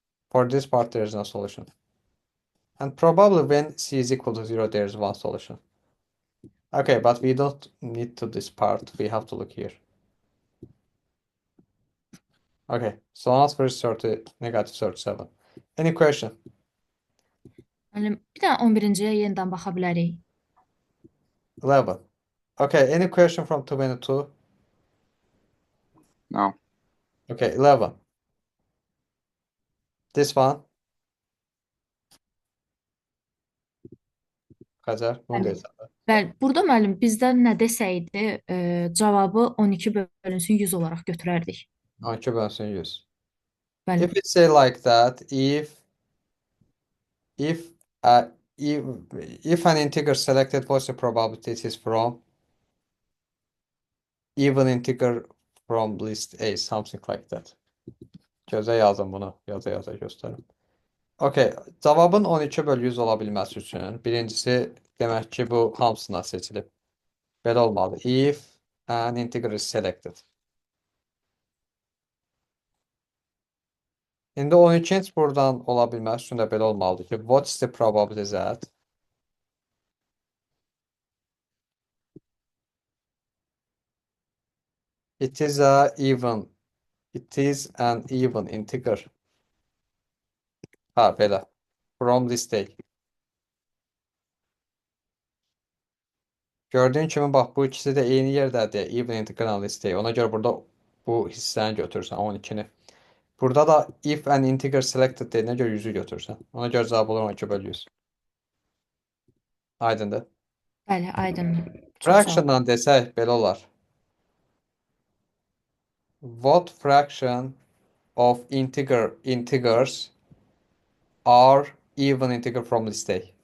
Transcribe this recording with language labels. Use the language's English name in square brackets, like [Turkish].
[English] For this part, there is no solution. And probably when C is equal to 0, there is one solution. Okay, but we don't need to this part. We have to look here. Okay, so answer is 30, negative 37. Any question? [Azerbaijani] Müəllim, bir dənə 11-ciyə yenidən baxa bilərik. [English] 11. Okay, any question from 22? No. Okay, 11. This one. [Azerbaijani] Xəzər, bunu Bəli. deyirsən. Bəli, burada müəllim bizdə nə desəydi, cavabı 12 bölünsün 100 olaraq götürərdik. 12 bölünsün 100. Bəli. [English] If it say like that, if an integer selected, what's the probability it is from even integer from list A, something like that. [Azerbaijani] Gözə yazın bunu, yaza göstərin. Okay, cavabın 12 bölü 100 ola bilməsi üçün birincisi demək ki, bu hamısına seçilib. Belə olmalı. [English] If an integer is selected. [Azerbaijani] İndi 12 buradan ola bilməsi üçün də belə olmalıdır ki, [English] what's the probability that it is an even integer. [Azerbaijani] Ha, belə. [English] From list A. [Azerbaijani] Gördüyün kimi bax, bu ikisi də eyni yerdədir. [English] Even integer and list A. [Azerbaijani] Ona görə burada bu hissəni götürürsən, 12-ni. Burada da [English] if an integer selected [Azerbaijani] deyinə görə 100-ü götürürsən. Ona görə cavab olur 12 bölü 100. Aydındır. Bəli, aydındır. Çox sağ olun. Fraction'dan desək belə olar. [English] What fraction of integers are even integer from list A?